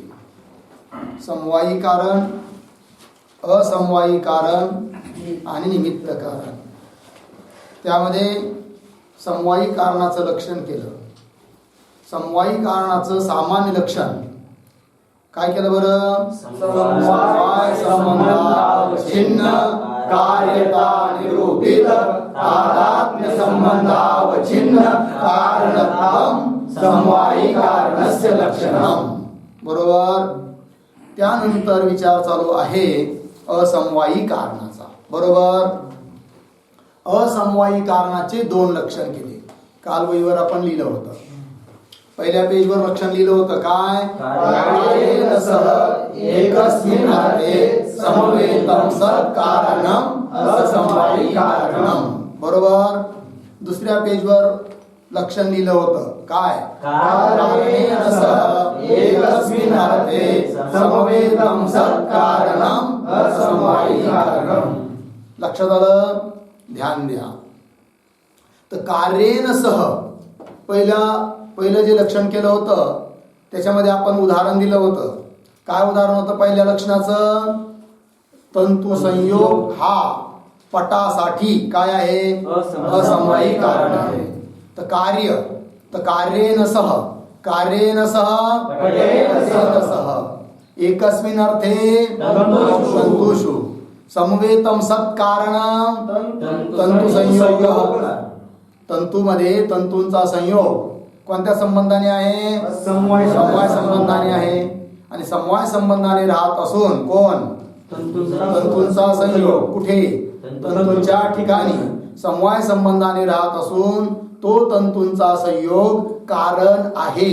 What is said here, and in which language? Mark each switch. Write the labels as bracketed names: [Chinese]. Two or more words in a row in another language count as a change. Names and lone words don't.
[Marathi] समवायी कारण, असमवायी कारण आणि निमित्त कारण. त्यामध्ये समवायी कारणाचं लक्षण केलं. समवायी कारणाचं सामान्य लक्षण काय केलं बरं? [Sanskrit] समवाय संबंधावच्छिन्न कार्यता निरूपित तादात्म्य संबंधावच्छिन्न कारणत्वं समवायी कारणस्य लक्षणम. [Marathi] बरोबर. त्यानंतर विचार चालू आहे असमवायी कारणाचा. बरोबर. असमवायी कारणाचे 2 लक्षण केले. काल वहीवर आपण लिहिलं होतं. पहिल्या पेजवर लक्षण लिहिलं होतं काय? [Sanskrit] कारणेन सह एकस्मिन् अर्थे समवेतं सत् कारणं असमवायी कारणं. [Marathi] बरोबर. दुसऱ्या पेजवर लक्षण लिहिलं होतं काय? [Sanskrit] कारणेन सह एकस्मिन् अर्थे समवेतं सत् कारणं असमवायी कारणं. [Marathi] लक्षात आलं? ध्यान द्या. तर [Sanskrit] कार्येन सह [Marathi] पहिलं जे लक्षण केलं होतं त्याच्यामध्ये आपण उदाहरण दिलं होतं. काय उदाहरण होतं पहिल्या लक्षणाचं? तंतु संयोग हा पटासाठी काय आहे? असमवायी कारण आहे. [Sanskrit] तर कार्येन सह एकस्मिन् अर्थे तंतुषु समवेतं सत् कारणं तंतु संयोग. [Marathi] तंतूमध्ये तंतूंचा संयोग कोणत्या संबंधाने आहे? समवाय संबंधाने आहे. आणि समवाय संबंधाने राहत असून कोण? तंतूंचा संयोग कुठे? तंतूंच्या ठिकाणी समवाय संबंधाने राहत असून तो तंतूंचा संयोग कारण आहे.